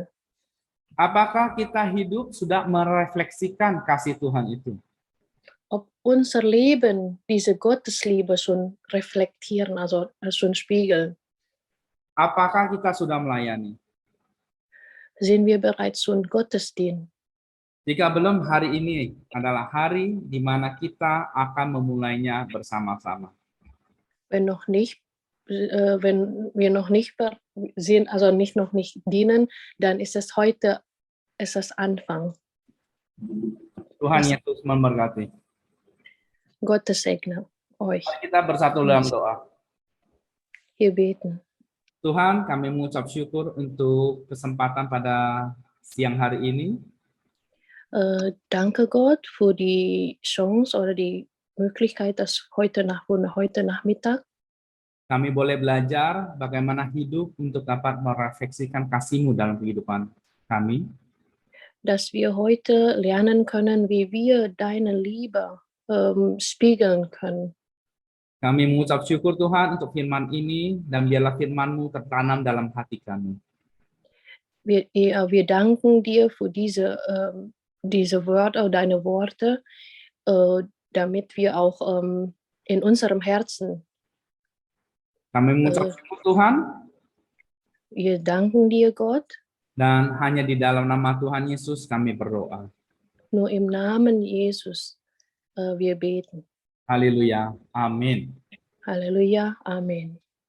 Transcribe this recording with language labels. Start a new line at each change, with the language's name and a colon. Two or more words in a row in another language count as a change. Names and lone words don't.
Indonesian: Apakah kita hidup sudah merefleksikan kasih Tuhan itu?
German: Ob unser Leben diese Gottesliebe schon reflektieren, also schon spiegeln.
Indonesian: Apakah kita sudah melayani?
German: Sind wir bereits schon Gottesdienst?
Indonesian: Jika belum, hari ini adalah hari di mana kita akan memulainya bersama-sama.
German: Wenn wir noch nicht sind, also noch nicht dienen, dann ist es heute, ist es Anfang.
Indonesian: Tuhan Yesus memberkati.
German: Gottes segne euch.
Indonesian: Kita bersatu dalam doa.
German: Wir beten.
Indonesian: Tuhan, kami mengucap syukur untuk kesempatan pada siang hari ini.
German: Danke Gott für die Chance oder die Möglichkeit, dass heute Nachmittag
Indonesian: kami boleh belajar bagaimana hidup untuk dapat merefleksikan kasih-Mu dalam kehidupan kami.
German: Dass wir heute lernen können, wie wir deine Liebe spiegeln können.
Indonesian: Kami mengucap syukur Tuhan untuk firman ini dan biarlah firman-Mu tertanam dalam hati kami.
German: Wir danken dir für diese Wörter, deine Worte, damit wir auch in unserem Herzen.
Indonesian: Kami mengucap syukur Tuhan.
German: Wir danken dir, Gott.
Indonesian: Dan hanya di dalam nama Tuhan Yesus kami berdoa.
German: Nur im Namen Jesus wir beten.
Indonesian: Haleluya. Amin.
German: Halleluja. Amen.